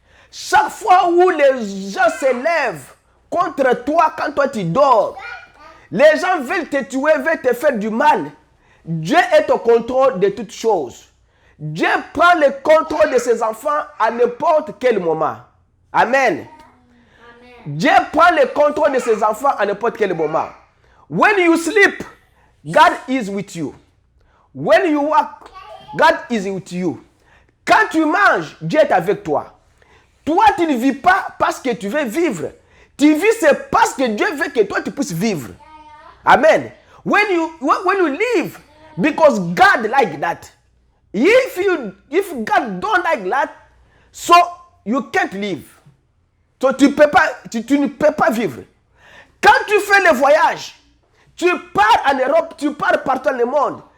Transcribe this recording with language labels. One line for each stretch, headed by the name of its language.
French: Chaque fois où les gens s'élèvent contre toi quand toi tu dors, les gens veulent te tuer, veulent te faire du mal. Dieu est au contrôle de toutes choses. Dieu prend le contrôle de ses enfants à n'importe quel moment. Amen. Dieu prend le contrôle de ses enfants à n'importe quel moment.
English: When you sleep, God is with you. When you walk, God is with you.
French: Quand tu manges, Dieu est avec toi. Toi, tu ne vis pas parce que tu veux vivre. Tu vis, c'est parce que Dieu veut que toi, tu puisses vivre. Amen.
English: When you live, because God like that. If God don't like that, so you can't live.
French: So tu ne peux pas vivre. Quand tu fais le voyage, tu pars en Europe, tu pars partout dans le monde.